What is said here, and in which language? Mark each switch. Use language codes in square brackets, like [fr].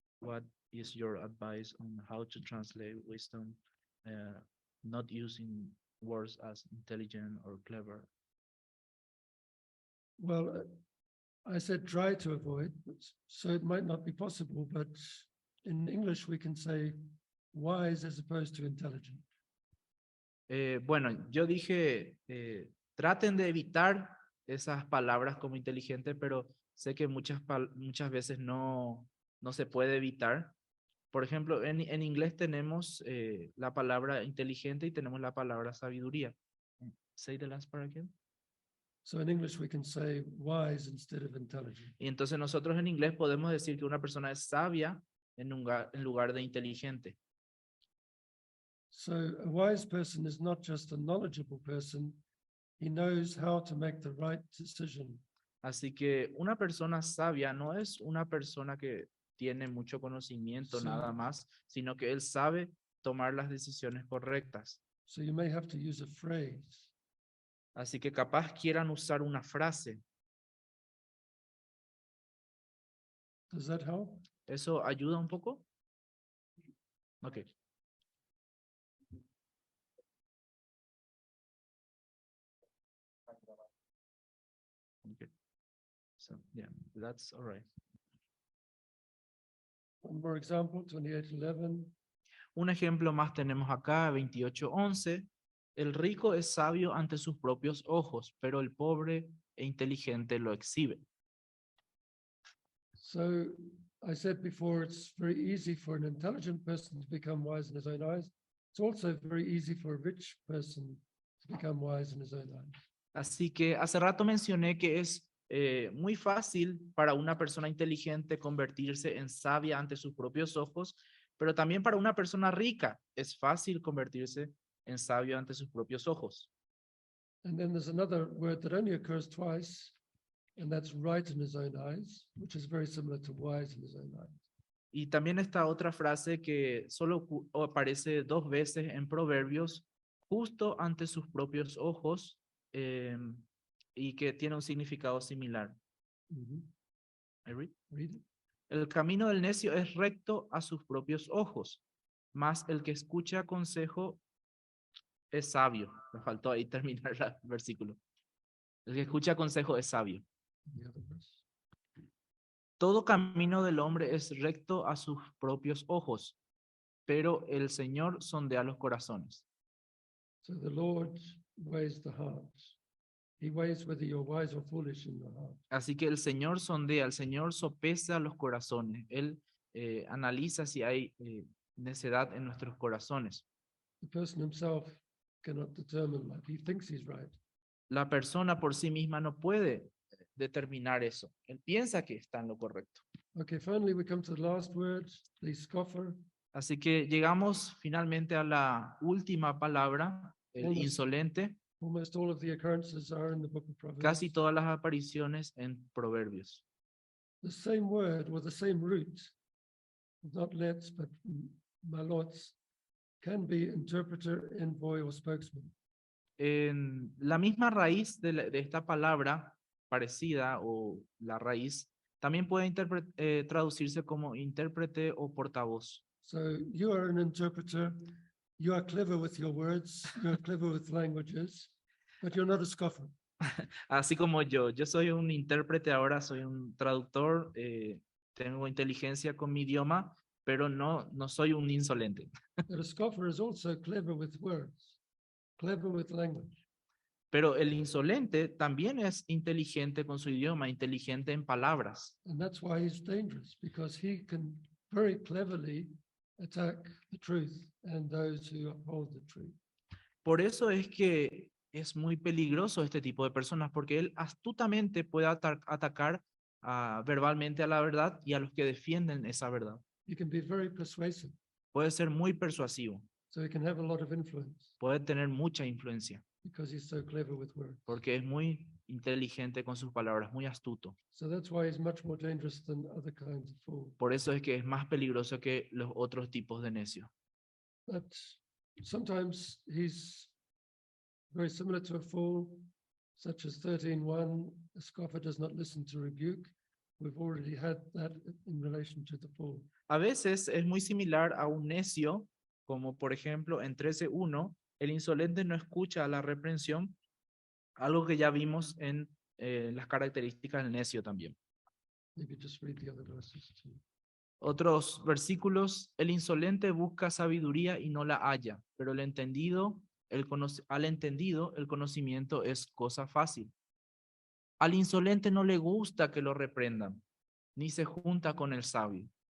[en] What is your advice on how to translate wisdom, not using words as intelligent or clever? Well, I said try to avoid, so it might not be possible, but in English we can say wise as opposed to intelligent. [es] Bueno, yo dije, traten de evitar esas palabras como inteligente, pero sé que muchas veces no se puede evitar. Por ejemplo, en inglés tenemos la palabra inteligente y tenemos la palabra sabiduría. [en] Say the last part again. So in English we can say wise instead of intelligent. [es] Y entonces nosotros en inglés podemos decir que una persona es sabia en lugar de inteligente. [en] So a wise person is not just a knowledgeable person, he knows how to make the right decision. [es] Así que una persona sabia no es una persona que tiene mucho conocimiento Sí. nada más, sino que él sabe tomar las decisiones correctas. [en] So you may have to use a phrase. [es] Así que capaz quieran usar una frase. [en] Does that help? [es] ¿Eso ayuda un poco? Ok. [en] Okay. So, yeah, that's all right. One more example, 28:11. [es] Un ejemplo más tenemos acá, 28:11. El rico es sabio ante sus propios ojos, pero el pobre e inteligente lo exhibe. [en] So I said before, it's very easy for an intelligent person to become wise in his own eyes. It's also very easy for a rich person to become wise in his own eyes. [es] Así que hace rato mencioné que es muy fácil para una persona inteligente convertirse en sabia ante sus propios ojos, pero también para una persona rica es fácil convertirse en sabio ante sus propios ojos. [en] And then there's another word that only occurs twice, and that's right in his own eyes, which is very similar to wise in his own eyes. [es] Y también está otra frase que solo aparece 2 veces en Proverbios, justo ante sus propios ojos, y que tiene un significado similar. [en] I read? Read it. [es] El camino del necio es recto a sus propios ojos, mas el que escucha consejo es sabio. Me faltó ahí terminar el versículo. El que escucha consejo es sabio. [en] The other verse. [es] Todo camino del hombre es recto a sus propios ojos, pero el Señor sondea los corazones. [en] So the Lord weighs the heart. He weighs whether you're wise or foolish in your heart. [es] Así que el Señor sondea, el Señor sopesa los corazones. Él analiza si hay necedad en nuestros corazones. [en] The person himself cannot determine that. He thinks he's right. [es] La persona por sí misma no puede determinar eso. Él piensa que está en lo correcto. [en] Okay, finally we come to the last word, the scoffer. [es] Así que llegamos finalmente a la última palabra, el Vamos. insolente. [en] Almost all of the occurrences are in the book of Proverbs. [es] Casi todas las apariciones en Proverbios. [en] The same word or the same root, not let's, but malots, can be interpreter, envoy, or spokesman. [es] En la misma raíz de esta palabra parecida o la raíz también puede traducirse como intérprete o portavoz. [en] So you are an interpreter, you are clever with your words, you're clever with languages, but you're not a scoffer. [es] Así como yo soy un intérprete ahora, soy un traductor, tengo inteligencia con mi idioma, pero no soy un insolente. [en] But a scoffer is also clever with words, clever with language. [es] Pero el insolente también es inteligente con su idioma, inteligente en palabras. [en] And that's why he's dangerous, because he can very cleverly attack the truth and those who uphold the truth. [es] Por eso es que es muy peligroso este tipo de personas, porque él astutamente puede atacar verbalmente a la verdad y a los que defienden esa verdad. [en] He can be very persuasive, [es] Puede ser muy persuasivo, [en] so he can have a lot of influence [es] puede tener mucha influencia, [en] because he's so clever with words. [es] porque es muy inteligente con sus palabras, muy astuto. [en] So that's why he's much more dangerous than other kinds of fool. [es] Por eso es que es más peligroso que los otros tipos de necio. [en] But sometimes he's very similar to a fool, such as 13:1, a scoffer does not listen to rebuke, we've already had that in relation to the fool. [es] A veces es muy similar a un necio, como por ejemplo en 13:1, el insolente no escucha la reprensión, algo que ya vimos en las características del necio también. [en] Maybe just read the other verses too. [es] Otros versículos, el insolente busca sabiduría y no la halla, pero al entendido el conocimiento es cosa fácil. Al insolente no le gusta que lo reprendan, ni se junta con el sabio.